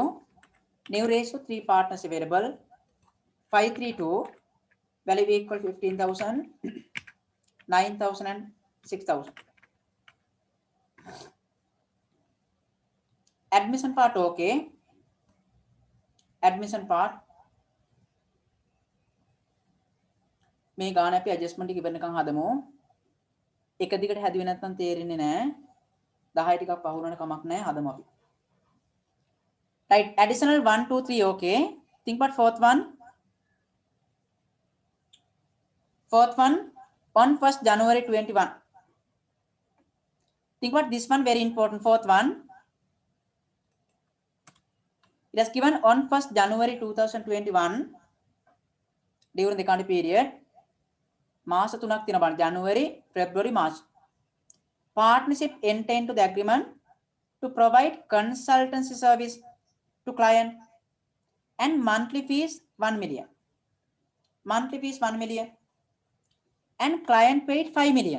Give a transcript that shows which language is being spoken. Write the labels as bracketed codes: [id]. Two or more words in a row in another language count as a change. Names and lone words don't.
[en] New ratio 3 partners available, 5:3:2 value equal 15,000, 9,000 and 6,000. Admission part okay. Admission part. [si] මේ ගාන අපි adjustment එක ඉවරනකම් හදමු. එක දිගට හැදුවේ නැත්නම් තේරෙන්නේ නැහැ. 10 ටිකක් පහ වුණාට කමක් නැහැ, හදමු අපි. [en] Right, additional 1, 2, 3 okay. Think about fourth one. Fourth one on 1st January 21. Think about this one, very important. Fourth one. It has given on 1st January 2021 during the accounting period. [si] මාස 3ක් තියෙනවා බලන්න. [en] January, February, March. Partnership enter into the agreement to provide consultancy service to client and monthly fees 1 million. Monthly fees 1 million. And client paid 5 million.